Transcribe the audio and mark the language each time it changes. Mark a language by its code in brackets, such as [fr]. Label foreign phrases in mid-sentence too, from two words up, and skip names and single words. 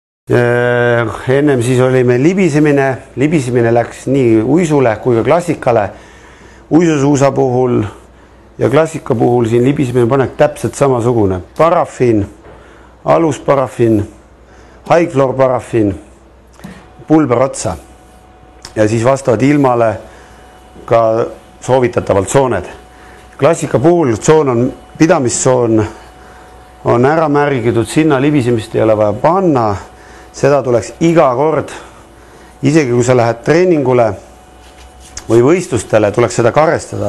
[et] Ennem siis oli meil libisemine läks nii uisule kui ka klassikale. Uisusuusa puhul ja klassika puhul siin libisemine panek täpselt samasugune. Paraffin, alusparaffin, [en] high floor paraffin, [et] pulber otsa ja siis vastavad ilmale ka soovitatavalt sooned. Klassika puhul pidamistsoon on ära märgitud, sinna libisemist ei ole vaja panna. Seda tuleks iga kord, isegi kui sa lähed treeningule või võistlustele, tuleks seda karestada.